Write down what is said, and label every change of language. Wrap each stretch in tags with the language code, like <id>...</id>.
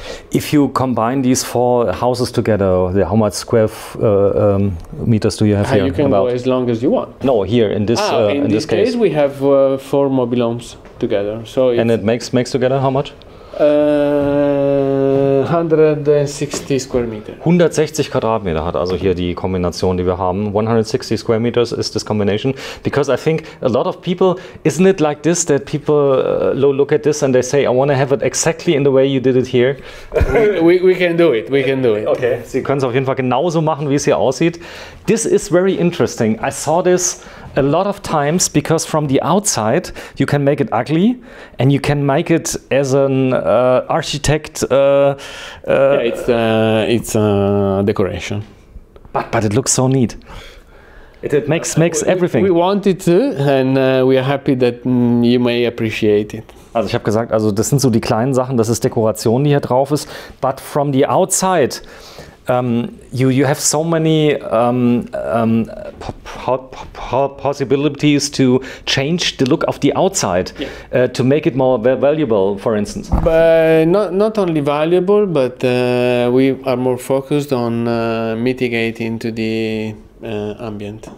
<en>If you combine these 4 houses together, how much square meters do you have here? You can go as long as you want. No, here in this in this case we have 4 mobile homes together. So and it makes together how much? 160 square meter.</en> <de>160 Quadratmeter hat also hier die Kombination, die wir haben.</de> <en>160 square meters is this combination. Because I think a lot of people, isn't it like this, that people look at this and they say, I want to have it exactly in the way you did it here? we can do it, we can do it.</en> <de>Okay, Sie können es auf jeden Fall genauso machen, wie es hier aussieht.</de> <en>This is very interesting. I saw this a lot of times, because from the outside you can make it ugly and you can make it as an architect. Yeah, it's decoration. But it looks so neat. It makes everything. We want it to, and we are happy that you may appreciate it.</en> <de>Also ich habe gesagt, also das sind so die kleinen Sachen, das ist Dekoration, die hier drauf ist.</de> <en>But from the outside, you have so many possibilities to change the look of the outside, to make it more valuable, for instance. But not only valuable, but we are more focused on mitigating to the ambient.</en>